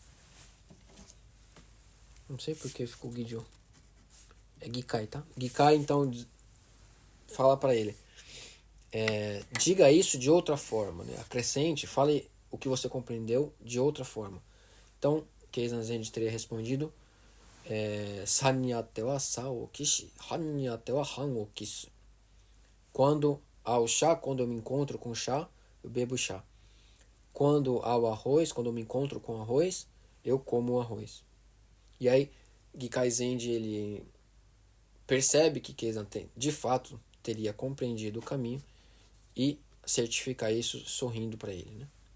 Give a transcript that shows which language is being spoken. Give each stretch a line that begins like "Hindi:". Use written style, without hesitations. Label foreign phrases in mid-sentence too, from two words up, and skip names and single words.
Portuguese: Não sei por que ficou Gijō. É Gikai, tá? Gikai, então, fala para ele. Diga isso de outra forma, né? Acrescente, fale o que você compreendeu de outra forma. Então, Keizan Zenji teria respondido:
Japanese: 茶に逢うては茶を喫し、飯に逢うては飯を喫す.
Portuguese: Quando há o chá, quando eu me encontro com chá, eu bebo chá. Quando há o arroz, quando eu me encontro com arroz, eu como o arroz. E aí, Gikai Zenji, ele percebe que Keizan de fato teria compreendido o caminho e certifica isso sorrindo para ele, né?